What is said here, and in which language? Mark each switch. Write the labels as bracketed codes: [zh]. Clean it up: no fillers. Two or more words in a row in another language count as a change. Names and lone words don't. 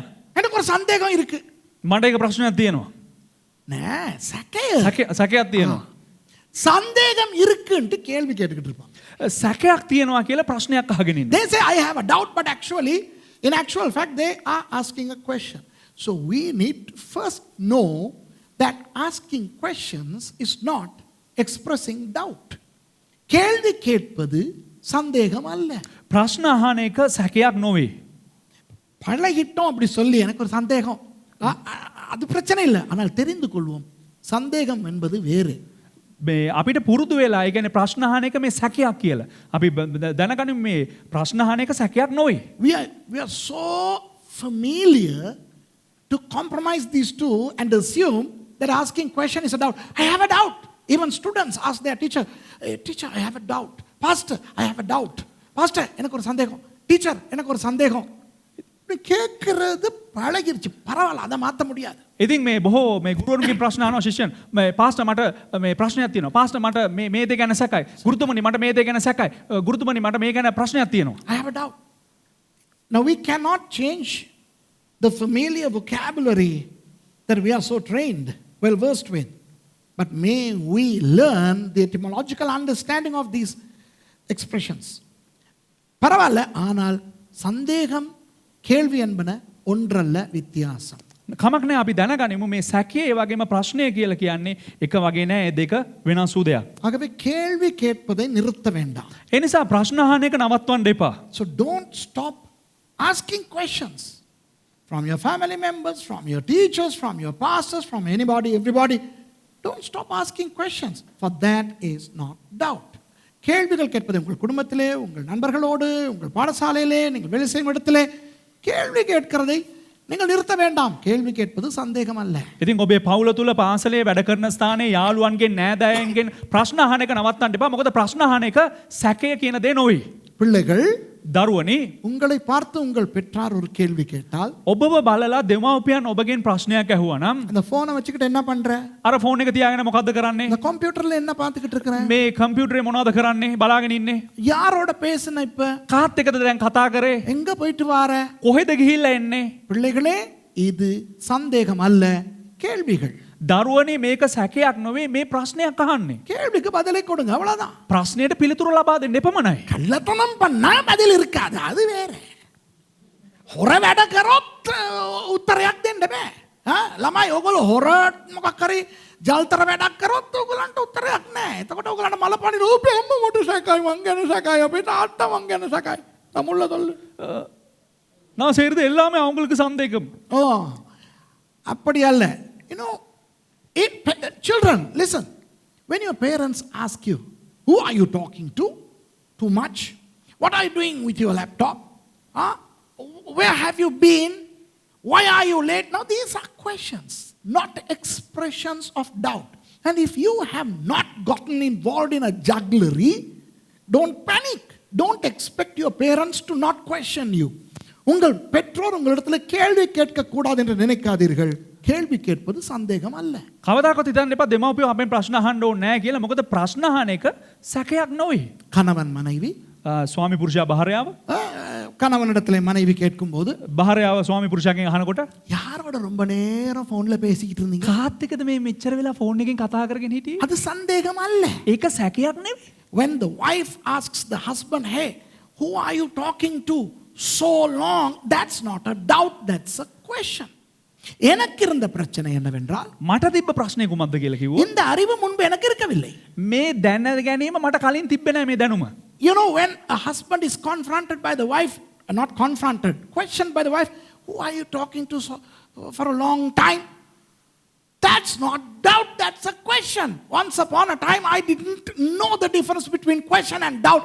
[ta] எனக்கு ஒரு சந்தேகம் இருக்கு. [si] මට ඒක ප්‍රශ්නයක් තියෙනවා. නෑ, සැකය. සැකයක් තියෙනවා. [ta] சந்தேகம் இருக்குன்னு கேள்வி கேட்டுக்கிட்டு இருப்பாங்க. [si] සැකයක් තියෙනවා කියලා ප්‍රශ්නයක් අහගෙන ඉන්න. [en] They say I have a doubt, but actually in actual fact they are asking a question. So we need to first know that asking questions is not expressing doubt. [ta] கேள்வி கேட்பது சந்தேகம் அல்ல. [si] ප්‍රශ්න අහන එක සැකයක් නොවේ. [ta] பழகிட்டோம் அப்படி சொல்லி எனக்கு ஒரு சந்தேகம், அது பிரச்சனை இல்லை, ஆனால் தெரிந்து கொள்வோம் சந்தேகம் என்பது வேறு. [si] අපිට පුරුදු වෙලා ඒ කියන්නේ ප්‍රශ්න අහන එක මේ සැකයක් කියලා. අපි දැනගනිමු මේ ප්‍රශ්න අහන එක සැකයක් නොවේ. [en] We are so familiar to compromise these two and assume that asking question is a doubt. I have a doubt. Even students ask their teacher, hey, teacher, I have a doubt. Pastor, I have a doubt. Pastor, [ta] எனக்கு ஒரு சந்தேகம். Teacher, எனக்கு ஒரு சந்தேகம். கேட்கிறது பழகிருச்சு, பரவாயில்ல, அதை மாற்ற முடியாது. [si] ඉතින් මේ බොහෝ මේ ගුරුවරුන්ගේ ප්‍රශ්න අහනවා ශිෂ්‍යයන්. මේ පාස්ටර් මට මේ ප්‍රශ්නයක් තියෙනවා. පාස්ටර් මට මේ දේ ගැන සැකයි. ගුරුතුමනි මට මේ දේ ගැන සැකයි. ගුරුතුමනි මට මේ ගැන ප්‍රශ්නයක් තියෙනවා. [en] I have a doubt. Now we cannot change the familiar vocabulary that we are so trained, well versed with. But may we learn the etymological understanding of these expressions. [ta] பரவாயில்ல, ஆனால் சந்தேகம் கேள்வி என்பன ஒன்றல்ல, வித்தியாசம். [si] කමක් නැහැ, අපි දැනගනිමු මේ සැකේ ඒ වගේම ප්‍රශ්නය කියලා කියන්නේ එක වගේ නෑ, ඒ දෙක වෙනස් වූ දෙයක්. [ta] ஆகவே கேள்வி கேட்பதை நிறுத்த வேண்டாம். [si] ඒ නිසා ප්‍රශ්න අහන එක නවත්වන්න එපා. [en] So don't stop asking questions from your family members, from your teachers, from your pastors, from anybody, everybody. Don't stop asking questions, for that is not doubt. [ta] கேள்விகள் கேட்பது உங்கள் குடும்பத்திலே, உங்கள் நண்பர்களோடு, உங்கள் பாடசாலையிலே, நீங்கள் வேலை செய்யும் இடத்திலே கேள்வி கேட்கிறதை நீங்கள் நிறுத்த வேண்டாம். கேள்வி கேட்பது சந்தேகம் அல்ல. [si] ඉතින් ඔබේ පවුල තුල පාසලේ වැඩ කරන ස්ථානයේ යාළුවන්ගෙන් නෑදෑයන්ගෙන් ප්‍රශ්න අහන එක නවත්තන්න එපා. මොකද ප්‍රශ්න අහන එක සැකය කියන දේ නොවේ. [ta] பிள்ளைகள், [si] දරුවනි, [ta] உங்களை பார்த்து உங்கள் பெற்றார் ஒரு கேள்வி கேட்டால், [si] ඔබව බලලා දෙමව්පියන් ඔබගෙන් ප්‍රශ්නයක් ඇහුවා නම් [ta] அந்த போனை வச்சுக்கிட்டு என்ன பண்ற? [si] අර ෆෝන් එක තියාගෙන මොකද්ද කරන්නේ? [ta] இந்த கம்ப்யூட்டர்ல என்ன பார்த்துக்கிட்டு இருக்கிற? [si] මේ කම්පියුටරේ මොනවද කරන්නේ? බලාගෙන ඉන්නේ. [ta] யாரோட பேசுன இப்ப? [si] කාත් එක්කද දැන් කතා කරේ? [ta] எங்க போயிட்டு வார? [si] කොහෙද ගිහිල්ලා එන්නේ? [ta] பிள்ளைகளே, இது சந்தேகம் அல்ல, கேள்விகள். [si] දරුවනේ මේක සැකයක් නොවේ, මේ ප්‍රශ්නයක් අහන්නේ. [ta] கேள்விக்கு பதிலை கொடுங்க, அவ்வளவுதான். [si] ප්‍රශ්නයට පිළිතුරු ලබා දෙන්න එපමණයි. [ta] கள்ளத்தனம் பண்ணா பதில் இருக்காது, அது வேற. [si] හොර වැඩ කරොත් උත්තරයක් දෙන්න බෑ. ළමයි ඔයගොල්ලෝ හොර මොකක් හරි ජල්තර වැඩක් කරොත් ඔයගොල්ලන්ට උත්තරයක් නෑ. එතකොට ඔයගොල්ලන්ට මලපණි රූපේ අම්ම මොට සැකයි, මං ගැන සැකයි, අපේ තාත්තා මං ගැන සැකයි. තමුල්ල තොල්ල. [ta] நான் செய்யறது எல்லாமே அவங்களுக்கு சந்தேகம். ஓ, அப்படி அல்ல. [en] You know, children, listen. When your parents ask you, who are you talking to? Too much? What are you doing with your laptop? Where have you been? Why are you late? Now these are questions, not expressions of doubt. And if you have not gotten involved in a jugglery, don't panic. Don't expect your parents to not question you. [ta] உங்கள் பெற்றோர் உங்களிடத்தில் கேள்வி கேட்க கூடாது என்று நினைக்காதீர்கள். கேள்வி கேட்பது சந்தேகம் அல்ல. [si] කවදාකවත් හිතන්න එපා දෙමව්පියෝ අපෙන් ප්‍රශ්න අහන්න ඕනේ නැහැ කියලා. මොකද ප්‍රශ්න අහන එක සැකයක් නෙවෙයි. [ta] கணவன் மனைவி [si] ස්වාමි පුරුෂයා භාර්යාව [ta] கணவனிடத்தில் மனைவி கேட்கும்போது [si] භාර්යාව ස්වාමි පුරුෂයාගෙන් අහනකොට [ta] யாரோட ரொம்ப நேரம் ஃபோன்ல பேசிக்கிட்டு இருந்தீங்க? [si] කාත් එක්කද මේ මෙච්චර වෙලා ෆෝන් එකෙන් කතා කරගෙන හිටියේ? [ta] அது சந்தேகம் அல்ல. [si] ඒක සැකයක් නෙවෙයි. [en] When the wife asks the husband, hey, who are you talking to so long? That's not a doubt, that's a question. [ta] எனக்கு இருந்த பிரச்சனை என்னவென்றால் [si] මට තිබ්බ ප්‍රශ්නේ කුමක්ද කියලා කිව්වොත් [ta] இந்த அறிவு முன்பு எனக்கு இருக்கவில்லை. [si] මේ දැන ගැනීම මට කලින් තිබ්බේ නැහැ මේ දැනුම. [en] You know, when a husband is confronted by the wife, not confronted, questioned by the wife, who are you talking to for a long time? That's not doubt, that's a question. Once upon a time, I didn't know the difference between question and doubt.